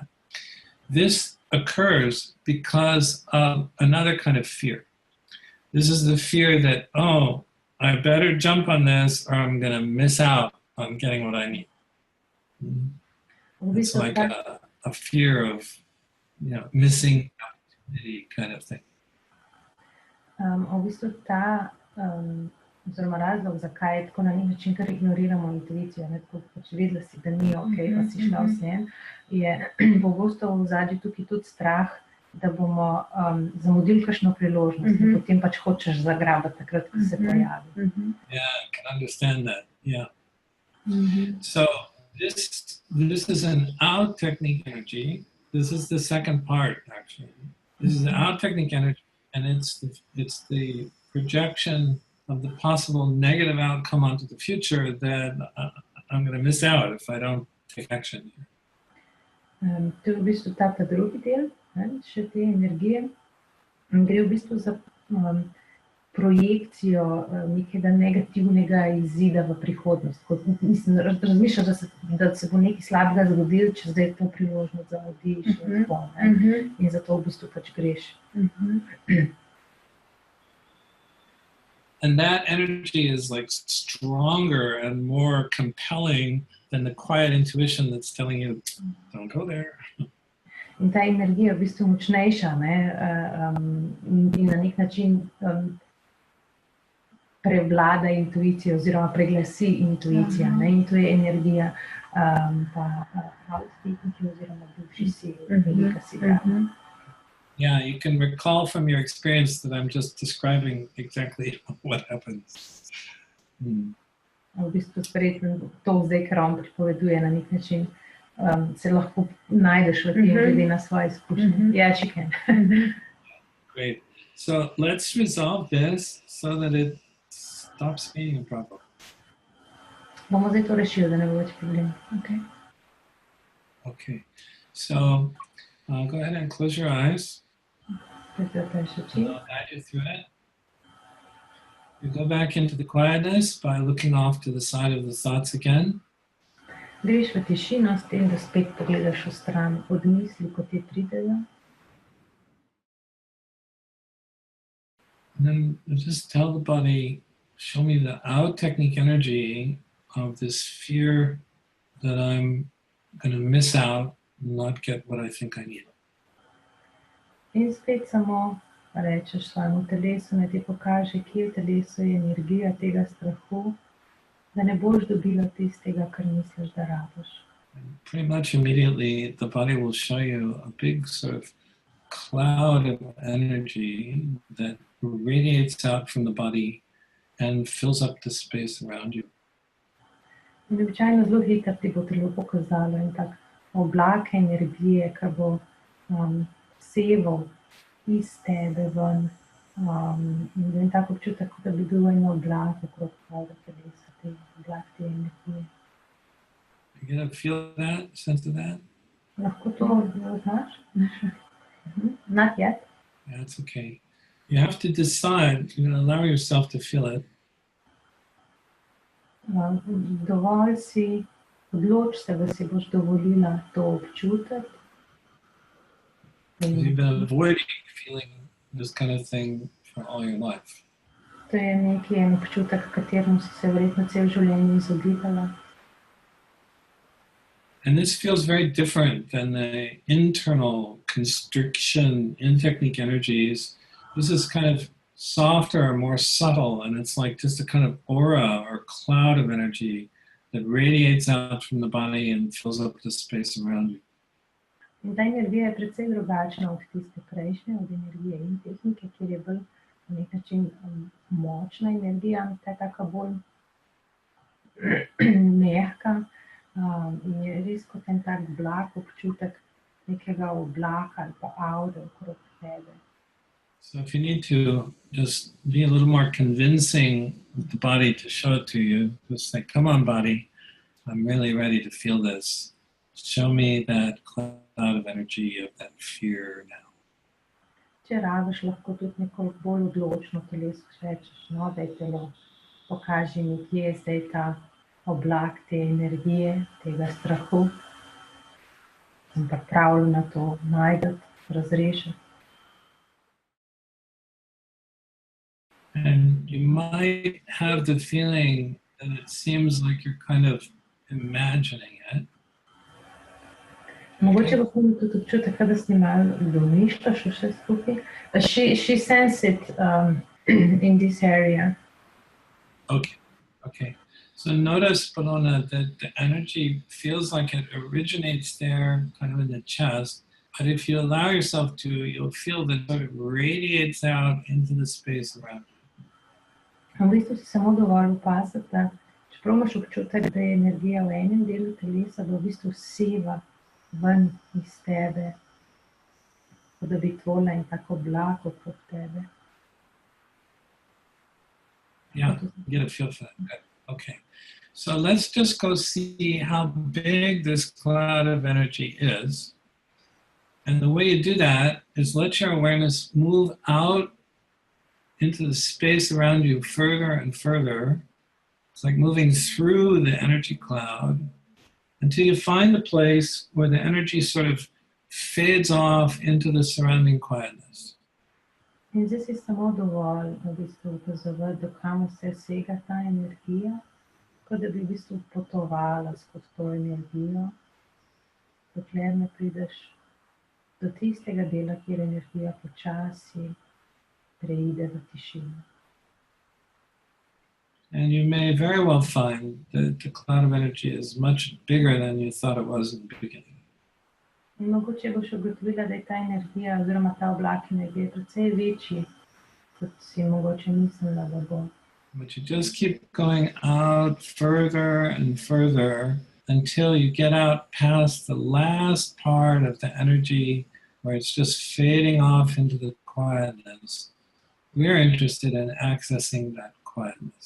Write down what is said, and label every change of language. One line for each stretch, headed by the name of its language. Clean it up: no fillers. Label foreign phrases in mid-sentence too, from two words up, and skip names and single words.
English: This occurs because of another kind of fear. This is the fear that, oh, I better jump on this or I'm going to miss out on getting what I need. It's like a fear of, missing opportunity kind of thing.
Slovenian: V bistvu oziroma razlog, zakaj tako na nek način kar ignoriramo intuicijo, tako pač vedela si, da ni okej, pa si šla v njem, je pogosto v ozadju tukaj tudi strah, da bomo zamudili kakšno priložnost, in potem pač hočeš zagrabiti takrat, ko se pojavi.
English: Yeah, I can understand that. Yeah. So this is an out technique energy. This is the second part, actually. This is the out technique energy, and it's the projection of the possible negative outcome onto the future that I'm going to miss out if I don't take action here.
Slovenian: To je v bistvu ta drugi del, še te energije. Gre v bistvu za projekcijo nekega negativnega izida v prihodnost. Mislim, razmišljaš, da se bo nekaj slabega zgodilo, če zdaj to priložnost zamudiš. In zato v bistvu pač greš.
English: And that energy is like stronger and more compelling than the quiet intuition that's telling you, don't go there.
Slovenian: In ta energija je v bistvu močnejša, in na nek način prevlada intuicija oziroma preglasi intuicija, in to je energija oziroma bivši sili, velika sila.
English: Yeah, you can recall from your experience that I'm just describing exactly what happens.
Slovenian: V bistvu spretno to zdaj, kar on pripoveduje na nek način, se lahko najdeš v tem, glede na svoje izkušnje.
English: Yeah, you can. Great. So let's resolve this so that it stops being a problem.
Slovenian: Bomo zdaj to rešili, da ne bo več problem.
English: Okay. So go ahead and close your eyes. And I'll guide you through it. You go back into the quietness by looking off to the side of the thoughts again.
Slovenian: Greš v tišino s tem, da spet pogledaš v stran od misli, ko ti pridejo.
English: And then just tell the body, show me the out technique energy of this fear that I'm going to miss out and not get what I think I need.
Slovenian: In spet samo rečeš svojemu telesu, naj ti pokaže, kje v telesu je energija tega strahu, da ne boš dobila tistega, kar misliš, da rabiš.
English: Pretty much immediately, the body will show you a big sort of cloud of energy that radiates out from the body and fills up the space around you.
Slovenian: In običajno zelo hitro ti bo telo pokazalo in tak oblak energije, ki bo seval iz tebe ven. In tak občutek, da bi bil en oblak okrog tvojega telesa, te oblak te energije.
English: You gonna feel that, sense of that?
Slovenian: Lahko to znaš?
English: Not yet. Yeah, it's okay. You have to decide, you're gonna allow yourself to feel it.
Slovenian: Dovolj si, odloč se, da si boš dovolila to občutiti.
English: You've been avoiding feeling this kind of thing for all your life.
Slovenian: To je neki en občutek, kateremu si se verjetno cel življenje izogibala.
English: And this feels very different than the internal constriction in technique energies. This is kind of softer, more subtle, and it's like just a kind of aura or cloud of energy that radiates out from the body and fills up the space around you.
Slovenian: In ta energija je precej drugačna od tiste prejšnje, od energije in tehnike, kjer je bolj na nek način močna energija, ta je taka bolj mehka in je res kot en tak blag občutek nekega oblaka ali pa avde okrog tebe.
English: So if you need to just be a little more convincing with the body to show it to you, just say, come on, body, I'm really ready to feel this. Show me that cloud of energy of that fear now.
Slovenian: Če rabiš, lahko tudi nekoliko bolj odločno telesu rečeš, no, daj telo, pokaži mi, kje je zdaj ta oblak te energije, tega strahu. Sem pripravljena to najti, razrešiti.
English: And you might have the feeling that it seems like you're kind of imagining it.
Slovenian: Mogoče boš imel tudi občutek, da si malo domišljaš vse skupaj.
English: She sensed it in this area. Okay. So notice, Polona, that the energy feels like it originates there, kind of in the chest. But if you allow yourself to, you'll feel that it sort of radiates out into the space around you.
Slovenian: V bistvu si samo dovolj opaziti, da čeprav imaš občutek, da je energija v enem delu telesa, da v bistvu seva ven iz tebe, kot da bi tvorila en tak oblak okrog tebe.
English: Yeah, get a feel for that. Good. Okay. So let's just go see how big this cloud of energy is. And the way you do that is let your awareness move out into the space around you further and further. It's like moving through the energy cloud until you find a place where the energy sort of fades off into the surrounding quietness.
Slovenian: In zdaj si samo dovolj v bistvu opazovati, do kam vse sega ta energija, kot da bi v bistvu potovala skozi to energijo, dokler ne prideš do tistega dela, kjer energija počasi preide v tišino.
English: And you may very well find that the cloud of energy is much bigger than you thought it was in the beginning.
Slovenian: In mogoče boš ugotovila, da je ta energija oziroma ta oblak energije precej večji, kot si mogoče mislila, da bo.
English: But you just keep going out further and further until you get out past the last part of the energy where it's just fading off into the quietness. We're interested in accessing that quietness.